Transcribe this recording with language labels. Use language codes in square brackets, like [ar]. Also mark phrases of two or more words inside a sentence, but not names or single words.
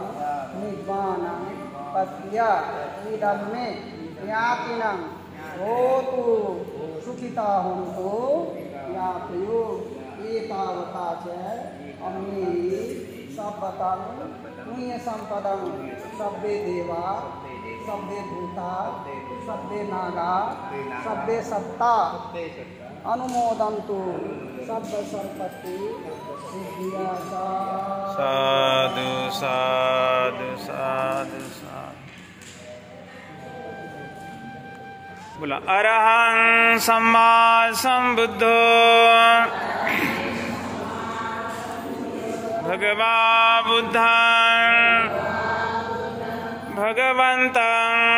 [pi] निद्वानं पत्या इदं मे ज्ञातिनं होतु सुखिता हन्तु ज्ञातयो एतावता च अम्नि सब्बतं पुण्यसम्पदं सब्बे देवा सब्बे भूता सब्बे नागा सब्बे सत्ता अनुमोदन्तु सब्ब संपत्ति सिद्धिया साधु साधु साधु साधु। बोला अरहं सम्मा संबुद्धो भगवा बुद्धं भगवन्तं